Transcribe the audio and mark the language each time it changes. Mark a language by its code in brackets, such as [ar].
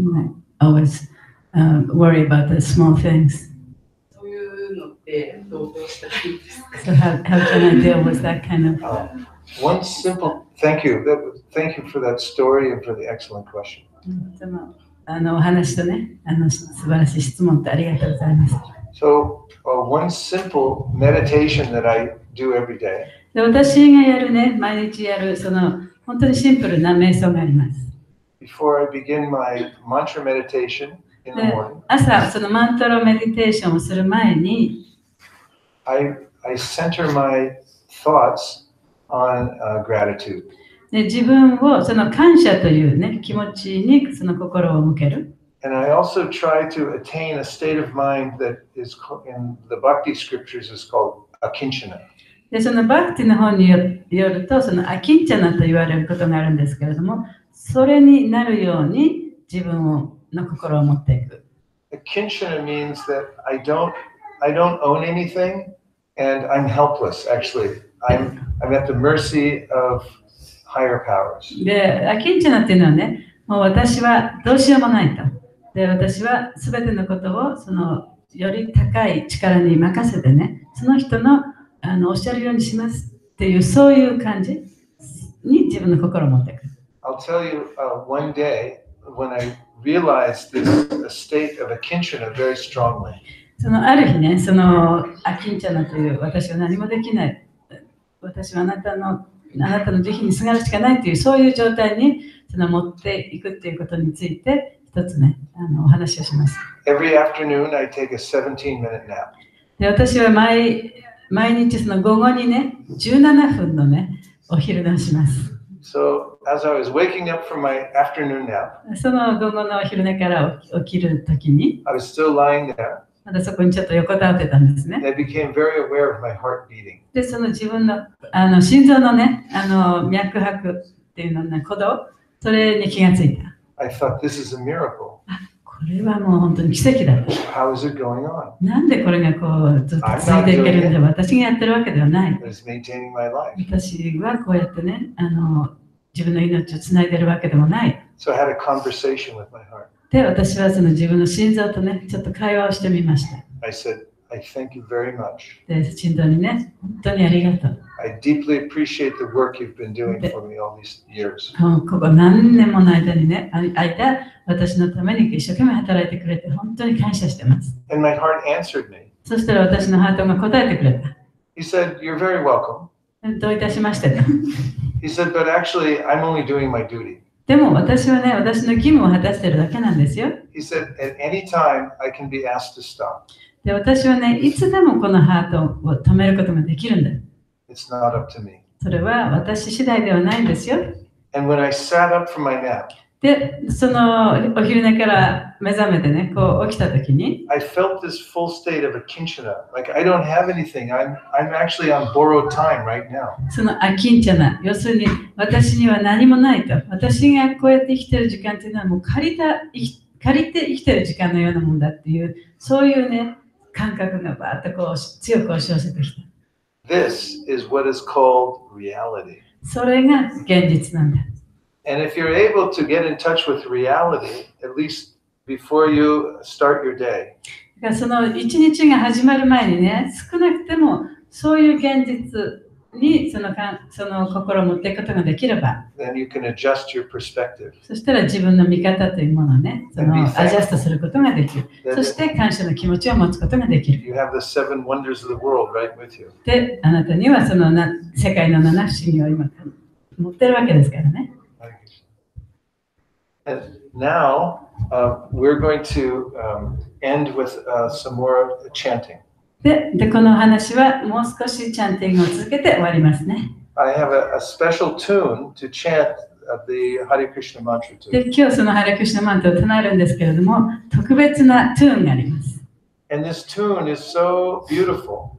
[en] And I always worry about the small things. [ja] そういうのってどうしたらいいですか？ [en] So how can I deal with that kind of... One simple thank you. Thank you for that story and for the excellent question. [ja] そのお話とね、素晴らしい質問ってありがとうございます。 [en] So, one simple meditation that I do every day [ja] で、私がやるね、毎日やる、本当にシンプルな瞑想があります。 [en] before I begin my mantra meditation in the [ja] で、 [en] morning. [ja] 朝、そのマントラメディテーションをする前に、 [en] I center my thoughts on gratitude. [ja] で、自分をその感謝というね、気持ちにその心を向ける。 [en] And I also try to attain a state of mind that is in the Bhakti scriptures is called akinchana. [ja] で、そのバクティの本によると、そのアキンチャナと言われることがあるんですけれども、それになるように自分の心を持っていく。 [en] Akinchana means that I don't own anything and I'm helpless. Actually, I'm at the mercy of higher powers. [ja] で、アキンチャナっていうのはね、もう私はどうしようもないと。で、私はすべてのことをより高い力に任せてね、その人のおっしゃるようにしますっていう、そういう感じに自分の心を持っていく。 [en] I'll tell you one day when I realized this state of akinchana very strongly. [ja] ある日ね、アキンチャナという私は何もできない。私はあなたの慈悲にすがるしかないという、そういう状態に持っていくっていうことについて、一つね、お話をします。 [en] Every afternoon I take a 17-minute nap. [ja] で、私は毎日午後にね、17分のね、お昼寝をします。 [en] So as I was waking up from my afternoon nap, [ja] その午後のお昼寝から起きるときに、 [en] I was still lying there. [ja] まだそこにちょっと横たわってたんですね。 [en] I became very aware of my heart beating. [ja] で、自分の心臓のね、脈拍っていうのね、鼓動、それに気がついた。 [en] I thought this is a miracle. [ja] これはもう本当に奇跡だと。 [en] How is it going on? [ja] なんでこれがこうずっと続いていけるんだ。私がやってるわけではない。 [en] It's maintaining my life. [ja] 私はこうやってね、自分の命をつないでるわけでもない。 [en] So I had a conversation with my heart. [ja] で、私は自分の心臓とね、ちょっと会話をしてみました。 [en] I said, I thank you very much. [ja] で、心臓にね、本当にありがとう。 [en] I deeply appreciate the work you've been doing for me all these years. [ja] ここ何年もの間にね、私のために一生懸命働いてくれて、本当に感謝してます。 [en] And my heart answered me. [ja] そしたら私のハートが答えてくれた。 [en] He said, you're very welcome. [ja] どういたしましてと。 [en] He said, but actually, I'm only doing my duty. [ja] でも私はね、私の義務を果たしてるだけなんですよ。 [en] He said, at any time, I can be asked to stop. [ja] で、私はね、いつでもこのハートを止めることができるんだ。 [en] It's not up to me. [ja] それは私次第ではないんですよ。 [en] And when I sat up from my nap, [ja] で、お昼寝から目覚めてね、こう起きたときに、 [en] I felt this full state of akinchana. Like I don't have anything. I'm actually on borrowed time right now. [ja] アキンチャナ、要するに私には何もないと。私がこうやって生きてる時間っていうのはもう借りて生きてる時間のようなもんだっていう、そういうね、感覚がバーッとこう強く押し寄せてきた。 [en] This is what is called reality. [ja] それが現実なんだ。 [en] And if you're able to get in touch with reality, at least before you start your day, [ja] だから一日が始まる前にね、少なくてもそういう現実にその心を持っていくことができれば、 [en] then you can adjust your perspective. [ja] そしたら自分の見方というものをね、アジャストすることができる。そして感謝の気持ちを持つことができる。 [en] You have the 7 wonders of the world right with you. [ja] で、あなたにはその世界の7不思議を今持ってるわけですからね。 [en] And now we're going to end with some more chanting. [ja] で、この話はもう少しチャンティングを続けて終わりますね。 [en] I have a special tune to chant the Hare Krishna mantra to. [ja] で、今日そのハレクリシュナマントを唱えるんですけれども、特別なトゥーンがあります。 [en] And this tune is so beautiful